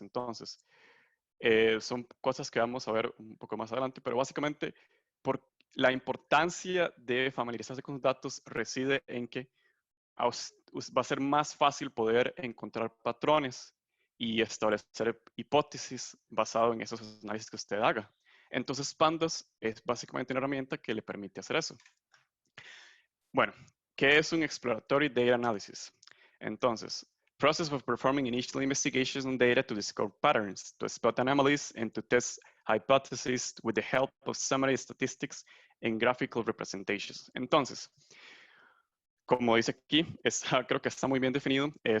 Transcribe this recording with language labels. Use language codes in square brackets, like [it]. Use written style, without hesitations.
[es] Entonces, son cosas que vamos a ver un poco más adelante, pero básicamente la importancia de familiarizarse con sus datos reside en que va a ser más fácil poder encontrar patrones y establecer hipótesis basado en esos análisis que usted haga. Entonces, Pandas es básicamente una herramienta que le permite hacer eso. Bueno, ¿qué es un [en] exploratory data analysis? [es] Entonces, [en] process of performing initial investigations on data to discover patterns, to spot anomalies, and to test hypotheses with the help of summary statistics and graphical representations. [es] Entonces, como dice aquí, creo que está muy bien definido.